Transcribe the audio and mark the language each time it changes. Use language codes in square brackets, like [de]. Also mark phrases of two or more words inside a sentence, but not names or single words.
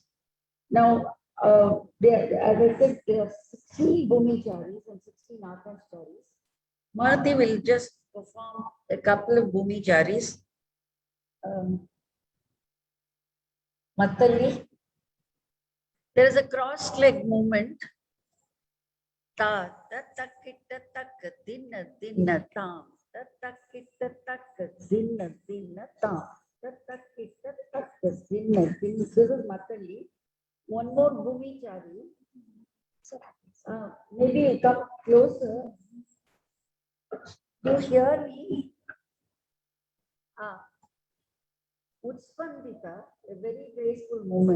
[en] Now, as I said, there are 16 Bhumicharis and 16 Akashcharis. Mahati will just perform a couple of Bhumicharis. Mattali. There is a crossed leg movement. Ta ta ta kitta ta dinna dinna tam. Ta ta kitta ta dinna dinna tam. Ta ta kitta ta dinna dinna. This is Mattali. One more Bhumichari. Maybe come closer. You hear me? Utspandita, a very graceful movement.